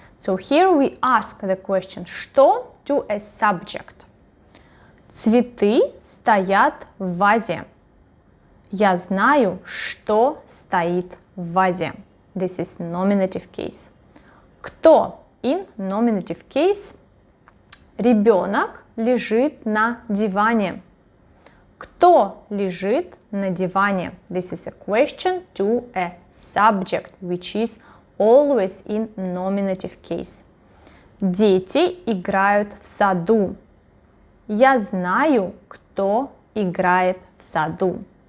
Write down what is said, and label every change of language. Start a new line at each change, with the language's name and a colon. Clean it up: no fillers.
English: So here we ask the question что to a subject.
Russian: Цветы стоят в вазе. Я знаю, что стоит в вазе.
English: This is nominative case. Кто in nominative case?
Russian: Ребенок лежит на диване. Кто лежит на диване?
English: This is a question to a subject, which is always in nominative case.
Russian: Дети играют в саду. Я знаю, кто играет в саду.